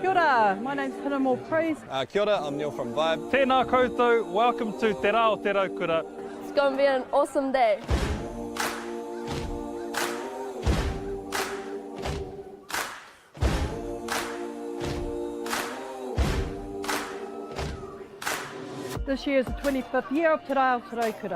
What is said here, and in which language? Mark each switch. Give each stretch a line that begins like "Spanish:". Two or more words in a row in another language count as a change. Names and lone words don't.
Māori: Kia ora,
English: my name's Pinamo Praise.
Māori: Kia ora,
English: I'm Neil from Vibe.
Māori: Tēnā koutou,
English: welcome to Te Rao Te Raukura. It's going to be an awesome day. This year is the 25th year of Te Rao Te Raukura.